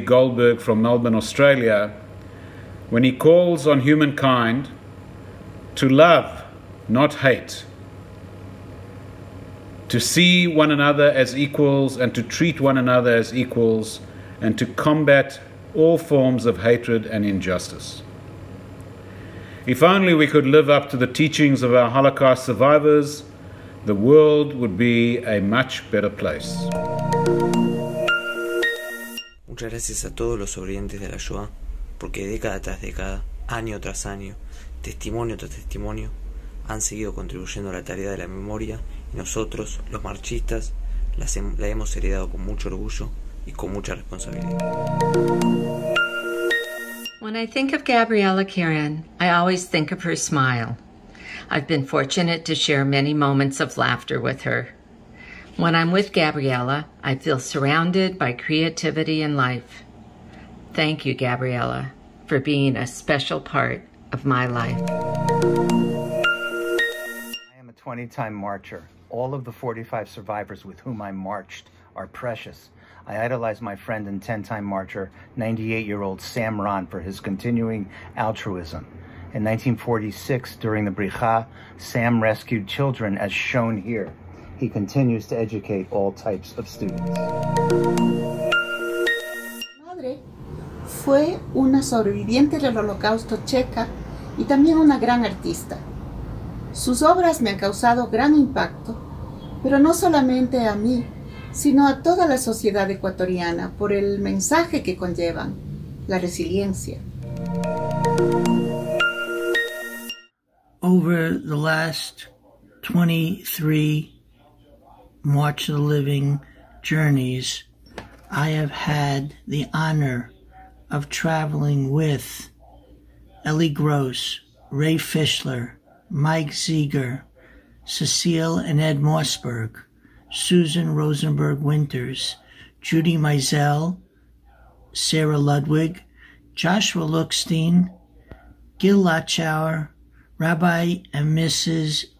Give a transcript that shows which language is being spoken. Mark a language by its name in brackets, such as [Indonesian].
[English] Goldberg from Melbourne, Australia, when he calls on humankind to love, not hate, to see one another as equals and to treat one another as equals and to combat all forms of hatred and injustice. If only we could live up to the teachings of our Holocaust survivors, the world would be a much better place. [Spanish] Muchas gracias a todos los sobrevivientes de la Shoah, porque década tras década, año tras año, testimonio tras testimonio, han seguido contribuyendo a la tarea de la memoria y nosotros, los marchistas, la hemos heredado con mucho orgullo y con mucha responsabilidad. [English] When I think of Gabriella Karen, I always think of her smile. I've been fortunate to share many moments of laughter with her. When I'm with Gabriella, I feel surrounded by creativity and life. Thank you, Gabriella, for being a special part of my life. I am a 20-time marcher. All of the 45 survivors with whom I marched are precious. I idolize my friend and 10-time marcher, 98-year-old Sam Ron, for his continuing altruism. In 1946, during the Bricha, Sam rescued children as shown here. He continues to educate all types of students. [Spanish] Madre fue una sobreviviente del Holocausto checa y también una gran artista. Sus obras me han causado gran impacto, pero no solamente a mí, sino a toda la sociedad ecuatoriana por el mensaje que conllevan, la resiliencia. [English] Over the last 23 March of the Living journeys, I have had the honor of traveling with Ellie Gross, Ray Fischler, Mike Zieger, Cecile and Ed Mossberg, Susan Rosenberg Winters, Judy Meisel, Sarah Ludwig, Joshua Lookstein, Gil Latschauer, Rabbi and Mrs.